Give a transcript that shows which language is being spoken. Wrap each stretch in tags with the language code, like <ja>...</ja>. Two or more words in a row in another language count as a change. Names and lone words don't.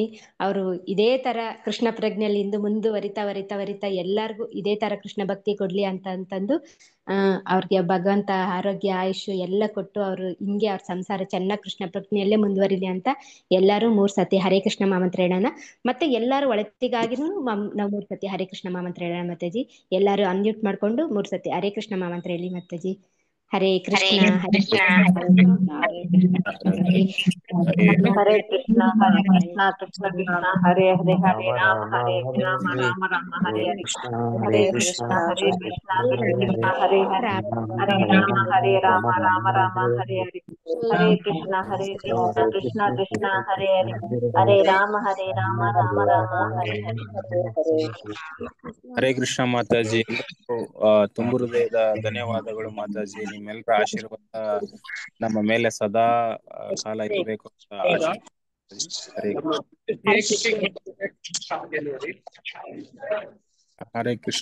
<kn>ಅವರು ಇದೇ ತರ ಕೃಷ್ಣ ಪ್ರಜ್ಞೆಯಲ್ಲಿ ಇಂದು ಮುಂದುವರಿತಾ ಎಲ್ಲಾರ್ಗು ಇದೇ ತರ ಕೃಷ್ಣ ಭಕ್ತಿ ಕೊಡ್ಲಿ ಅಂತಂದು ಅವ್ರಿಗೆ ಭಗವಂತ ಆರೋಗ್ಯ ಆಯುಷ್ ಎಲ್ಲ ಕೊಟ್ಟು ಅವ್ರು ಹಿಂಗೆ ಅವ್ರ ಸಂಸಾರ ಚೆನ್ನಾಗಿ ಕೃಷ್ಣ ಪ್ರಜ್ಞೆಯಲ್ಲೇ ಮುಂದುವರಿಲಿ ಅಂತ ಎಲ್ಲಾರು 3 ಸತಿ ಹರೇ ಕೃಷ್ಣ ಮಾಮಂತ್ರ ಹೇಳೋಣ. ಮತ್ತೆ ಎಲ್ಲಾರು ಒಳತಿಗಾಗಿನೂ ನಾವು 3 ಸತಿ ಹರೇ ಕೃಷ್ಣ ಮಾಮಂತ್ರ ಹೇಳೋಣ ಮಾತಾಜಿ. ಎಲ್ಲಾರು ಅನ್ಮ್ಯೂಟ್ ಮಾಡ್ಕೊಂಡು 3 ಸತಿ ಹರೇ ಕೃಷ್ಣ ಮಾಮಂತ್ರ ಹೇಳಿ ಮಾತಾಜಿ. ಹರೇ ಕೃಷ್ಣ ಹರೇ ಕೃಷ್ಣ ಹರೇ ಕೃಷ್ಣ ಹರೇ ಕೃಷ್ಣ ಕೃಷ್ಣ ಕೃಷ್ಣ ಹರೇ ಹರೇ ಹರೇ ರಾಮ ರಾಮ ರಾಮ ಹರೇ ಹರೇ ಹರೇ ಕೃಷ್ಣ ಹರೇ ಕೃಷ್ಣ ಕೃಷ್ಣ ಕೃಷ್ಣ ಹರೇ ಹರೇ ಹರೇ ರಾಮ ರಾಮ ರಾಮ ಹರೇ ಹರೇ ಹರೇ ಕೃಷ್ಣ ಕೃಷ್ಣ ಕೃಷ್ಣ ಹರೇ ಹರೇ ಹರೇ ರಾಮ ರಾಮ ರಾಮ ಹರೇ ಹರೇ. ಹರೇ ಕೃಷ್ಣ ಮಾತಾಜಿ. ತುಂಬು ಹೃದಯದ ಧನ್ಯವಾದಗಳು ಮಾತಾಜಿ. ನಿಮ್ಮೆಲ್ಲರ ಆಶೀರ್ವಾದ ನಮ್ಮ ಮೇಲೆ ಸದಾ ಕಾಲ ಇರಬೇಕು ಅಂತ ಹರೇ ಹರೇ ಕೃಷ್ಣ.</kn>